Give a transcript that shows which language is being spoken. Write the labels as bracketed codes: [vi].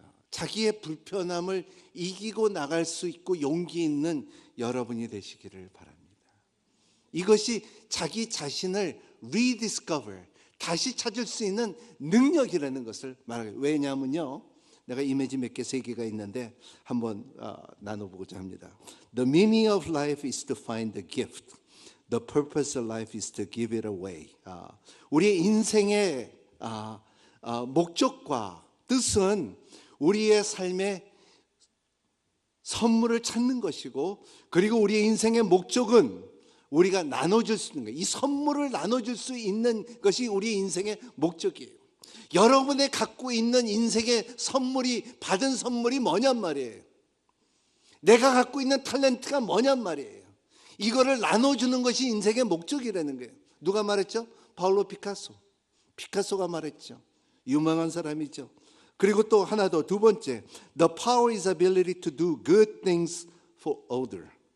[ko] 자기의 불편함을 이기고 나갈 수 있고 용기 있는 여러분이 되시기를 바랍니다. 이것이 자기 자신을 rediscover, 다시 찾을 수 있는 능력이라는 것을 말해요. 왜냐하면요, 내가 이미지 몇 개, 세 개가 있는데 한번 나눠보고자 합니다. [en] The meaning of life is to find the gift. The purpose of life is to give it away. [ko] 우리의 인생의 목적과 뜻은 우리의 삶의 선물을 찾는 것이고, 그리고 우리의 인생의 목적은 우리가 나눠줄 수 있는 거예요. 이 선물을 나눠줄 수 있는 것이 우리의 인생의 목적이에요. 여러분의 갖고 있는 인생의 선물이, 받은 선물이 뭐냔 말이에요. 내가 갖고 있는 탤런트가 뭐냔 말이에요. 이거를 나눠주는 것이 인생의 목적이라는 거예요. 누가 말했죠? 파울로 피카소가 말했죠. 유명한 사람이죠. 그리고 또 하나 더, 두 번째, [en] the power is ability to do good things for other.